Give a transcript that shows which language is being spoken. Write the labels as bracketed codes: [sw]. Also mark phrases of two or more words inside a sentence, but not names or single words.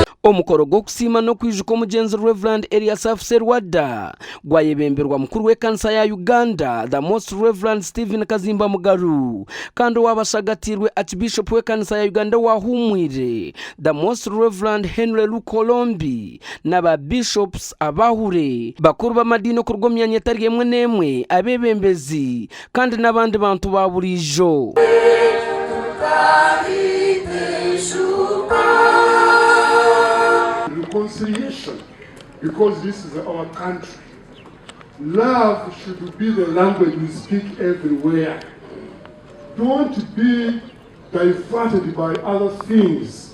[nyn] omukoro gwokusima no kwijuka omugenzi Reverend Elias Serwadda gwayebemberwa mukuru w'ekanisa ya Uganda [en] the Most Reverend [nyn] Stephen Kazimba Mugaru kandi wabashagatirwe Archbishop w'ekanisa ya Uganda wahumwire [en] the Most Reverend [nyn] Henry Lukolombi n'aba bishops abahure bakuru b'amadini ku rw'omyanya etari emwe n'emwe abebembezi kandi n'abandi bantu baburijo. [en] Reconciliation, because this is our country. Love should be the language we speak everywhere. Don't be diverted by other things.